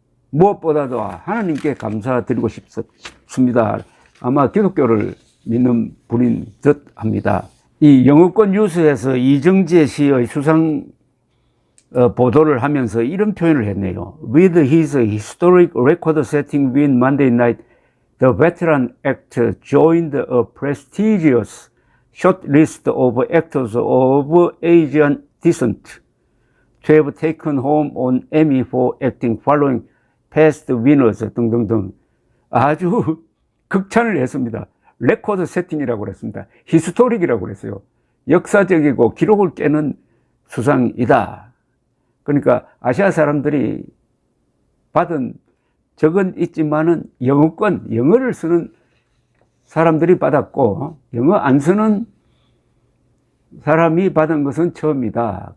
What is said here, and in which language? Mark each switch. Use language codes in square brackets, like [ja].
[ko] 무엇보다도 하나님께 감사드리고 싶습니다. 아마 기독교를 믿는 분인 듯 합니다. 이 영어권 뉴스에서 이정재 씨의 수상 보도를 하면서 이런 표현을 했네요. [en] With his historic record-setting win Monday night, the veteran actor joined a prestigious shortlist of actors of Asian descent to have taken home an Emmy for acting following past winners 등등등. [ko] 아주 극찬을 했습니다. 레코드 세팅이라고 그랬습니다. 히스토릭이라고 그랬어요. 역사적이고 기록을 깨는 수상이다. 그러니까 아시아 사람들이 받은 적은 있지만은 영어를 쓰는 사람들이 받았고 영어 안 쓰는 사람이 받은 것은 처음이다.